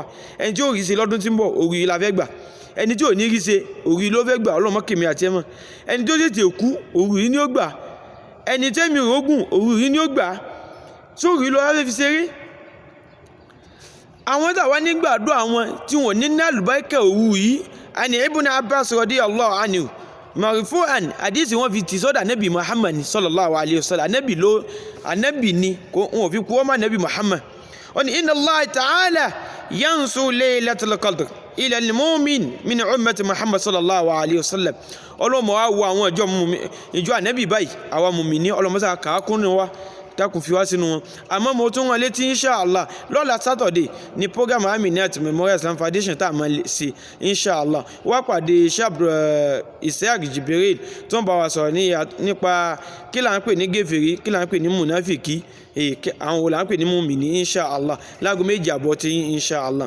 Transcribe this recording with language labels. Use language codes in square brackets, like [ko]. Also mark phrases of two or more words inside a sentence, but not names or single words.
[yo] Ẹni tí ò rí ṣe lọ́dún tí ń bọ̀ òru yìí la fẹ́ gbà, ẹni tí ò ní rí ṣe òru yìí ló fẹ́ gbà, Ọlọ́run kèmí àti ẹ mọ́. Ẹni tó tètè kú òru yìí ni ó gbà, ẹni tẹ́mi rògùn òru yìí ni ó gbà. Sóòrù yìí ló wá fẹ́ fi ṣeré. Àwọn tàwa nígbàdúrà àwọn tí wọ́n ní ní àlùbáríkà òru yìí, àní Ibn Abbas [ar] رضي الله عنه مرفوعا [yo] hadisi wọ́n fi ti sọ́dọ̀ Ànábì Muhammad [ar] صلى الله عليه وسلم. [yo] Ànábì ni wọ́n fi kú ọmọ Ànábì Muhammad. Wọ́n ní [ar] إن الله تعالى ينظر ليلة القدر إلى المؤمن من أمة محمد صلى الله عليه وسلم. [yo] Ọlọ́mọ wa wo àwọn ìjọ Ànábì báyìí, àwa mùmínì ọlọ́mọsá kàákùnrin wa dákun fi wá sínú wọn. Àmọ́ mo tún wọn létí inshallah lọ́la Saturday ní program Aminat Memorial Islam Foundation tá a máa ṣe inshallah. Wá pàdé Ishaq Jibril tó ń bá wa sọ̀rọ̀ nípa kí là ń pè ní gèfèrí, kí là ń pè ní mùnáfìkì, àwọn wo là ń pè ní mùmínì inshallah láago 2:30 tí inshallah.